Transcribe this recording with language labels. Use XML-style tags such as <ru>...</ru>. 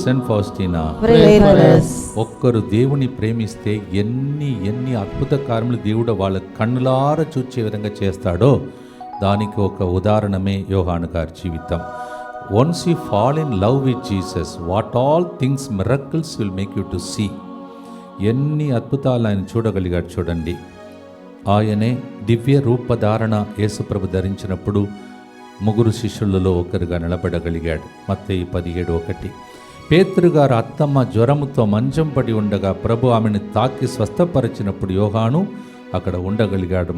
<te>Saint Faustina, ఒక్కరు దేవుని ప్రేమిస్తే ఎన్ని అద్భుత కార్యములు దేవుడు వాళ్ళ కన్నులార చూచే విధంగా చేస్తాడో దానికి ఒక ఉదాహరణమే యోహాను గారి జీవితం.</te> <en>Once you fall in love with Jesus, what all things miracles will make you to see.</en> <te>ఎన్ని అద్భుతాలు ఆయన చూడగలిగాడు చూడండి. ఆయనే దివ్య రూపధారణ యేసుప్రభు ధరించినప్పుడు ముగ్గురు శిష్యులలో ఒకరుగా నిలబడగలిగాడు. మత్తయి 17:1. పేతురుగారు అత్తమ్మ జ్వరముతో మంచం పడి ఉండగా ప్రభు ఆమెను తాకి స్వస్థపరిచినప్పుడు యోహాను అక్కడ ఉండగలిగాడు.</te>